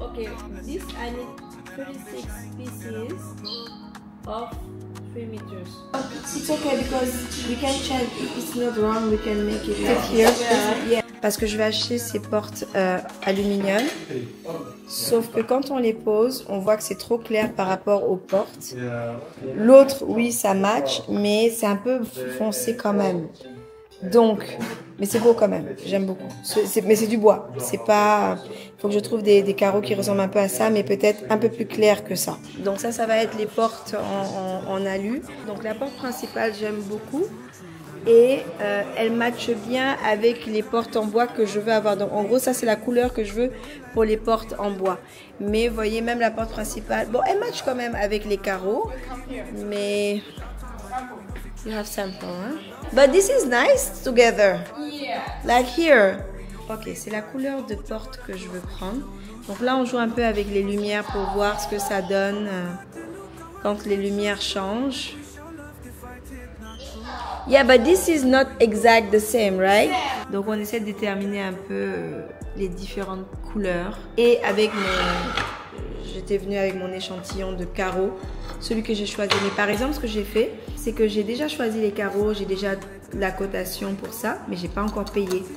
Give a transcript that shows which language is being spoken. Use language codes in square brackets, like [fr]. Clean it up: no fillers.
[en] Okay, this I need 36 pieces of 3 meters. It's okay because we can change. If it's not wrong, we can make it fit here. Yeah. [fr] Parce que je vais acheter ces portes aluminium. Sauf que quand on les pose, on voit que c'est trop clair par rapport aux portes. L'autre, oui, ça match, mais c'est un peu foncé quand même. Donc, mais c'est beau quand même, j'aime beaucoup. Mais c'est du bois, c'est pas... Il faut que je trouve des carreaux qui ressemblent un peu à ça, mais peut-être un peu plus clair que ça. Donc ça va être les portes en alu. Donc la porte principale, j'aime beaucoup. Et elle matche bien avec les portes en bois que je veux avoir. Donc en gros, ça c'est la couleur que je veux pour les portes en bois. Mais vous voyez, même la porte principale, bon, elle matche quand même avec les carreaux, mais... [en] You have sample, hein? But this is nice together. Yeah. Like here. [fr] Ok, c'est la couleur de porte que je veux prendre. Donc là, on joue un peu avec les lumières pour voir ce que ça donne quand les lumières changent. [en] Yeah, but this is not exact the same, right? [fr] Donc on essaie de déterminer un peu les différentes couleurs. Et avec j'étais venue avec mon échantillon de carreaux, celui que j'ai choisi. Mais par exemple, ce que j'ai fait, c'est que j'ai déjà choisi les carreaux, j'ai déjà la cotation pour ça, mais j'ai pas encore payé.